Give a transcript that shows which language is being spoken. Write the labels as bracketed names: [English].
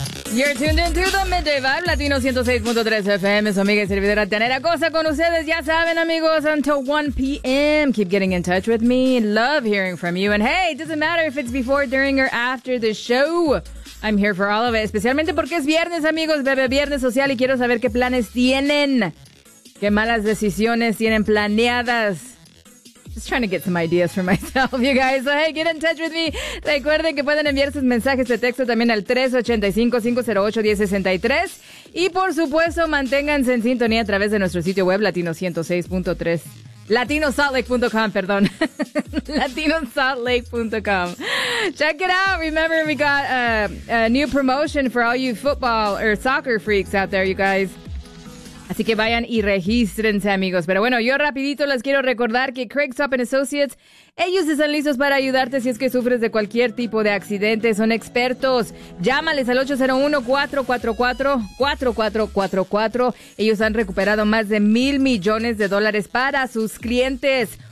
[English] You're tuned into the Midday Vibe, Latino 106.3 FM. [Spanish] Su amiga y servidora Tanera Cosa con ustedes. Ya saben, amigos, [English] until 1 p.m. Keep getting in touch with me. Love hearing from you. And hey, it doesn't matter if it's before, during, or after the show. I'm here for all of it. [Spanish] Especialmente porque es viernes, amigos. Bebe viernes social y quiero saber qué planes tienen. Qué malas decisiones tienen planeadas. Just trying to get some ideas for myself, you guys. So, hey, get in touch with me. Recuerden que pueden enviar sus mensajes de texto también al 385-508-1063. Y, por supuesto, manténganse en sintonía a través de nuestro sitio web latino106.3. [English] LatinoSaltLake.com, [Spanish] perdón. [English] LatinoSaltLake.com. Check it out. Remember, we got a new promotion for all you football or soccer freaks out there, you guys. [Spanish] Así que vayan y regístrense, amigos. Pero bueno, yo rapidito les quiero recordar que Craig Stop & Associates, ellos están listos para ayudarte si es que sufres de cualquier tipo de accidente. Son expertos. Llámales al 801-444-4444. Ellos han recuperado más de $1,000,000,000 para sus clientes.